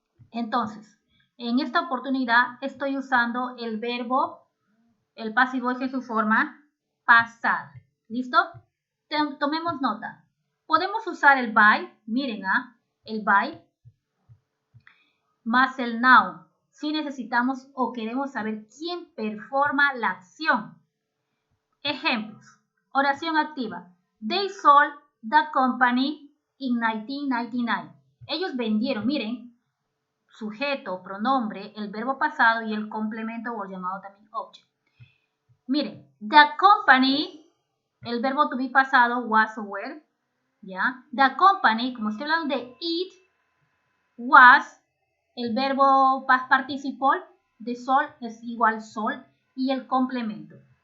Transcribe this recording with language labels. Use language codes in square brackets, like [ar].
[es] Entonces, en esta oportunidad estoy usando el verbo, el passive voice en su forma pasada, ¿listo? Tomemos nota. Podemos usar el by, miren, el by, más el now, si necesitamos o queremos saber quién performa la acción. Ejemplos. Oración activa. [en] They sold the company in 1999. [es] Ellos vendieron, miren, sujeto, pronombre, el verbo pasado y el complemento o llamado también object. Miren, [en] the company, [es] el verbo to be pasado, was or were, ¿ya? [en] The company, [es] como estoy hablando de it, was, el verbo past participle de sol es igual sol y el complemento.